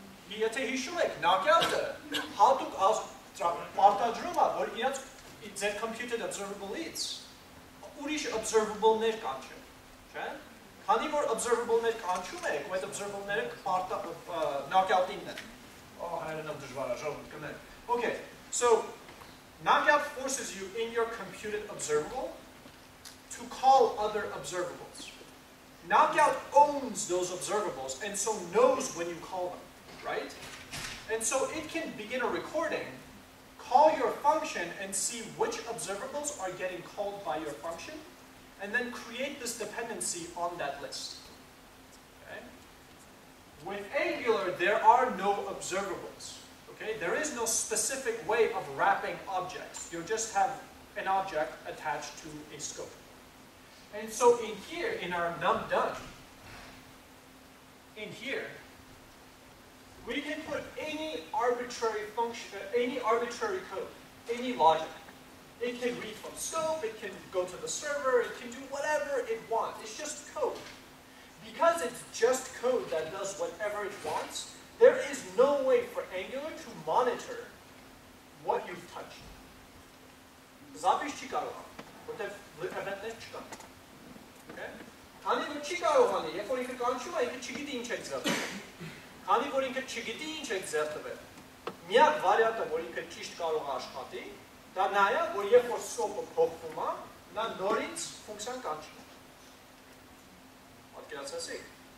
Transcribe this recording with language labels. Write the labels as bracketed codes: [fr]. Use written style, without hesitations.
[hy] Եթե հիշում եք, նակյալը հատուկ պարտադրում է, որ իրաց ձեր computed observable-ից ուրիշ observable-ներ կանչեն, չէ՞։ Քանի որ observable-ներ կանչում եք, ու այդ observable-ները knockout-ինն են։ Հայերենով դժվար է, ժողովուրդ կներեք։ [en] Okay, so knockout forces you in your computed observable to call other observables. Knockout owns those observables and so knows when you call them, right? And so it can begin a recording, call your function and see which observables are getting called by your function, and then create this dependency on that list. Okay? With Angular, there are no observables. Okay? There is no specific way of wrapping objects. You just have an object attached to a scope. And so in here, in our num done, in here, we can put any arbitrary function, any arbitrary code, any logic. It can read from scope, it can go to the server, it can do whatever it wants. It's just code. Because it's just code that does whatever it wants, there is no way for Angular to monitor what you've touched. [hy] Zapish չի կարող, որտեղ event-ներ չկան։ Okay? Քանի որ չի կարողանի, երբ որ ինքը կանչում է, ինքը չգիտի ինչ եք ձեռքվել։ Քանի որ ինքը չգիտի ինչ եք ձեռքվել, միակ վարիանտը, որ ինքը ճիշտ կարող է աշխատի, դա նա է, որ երբ որ scope-ը փոխվում է, նա նորից ֆունկցիան կանչի։ Պատկերացրեցիք։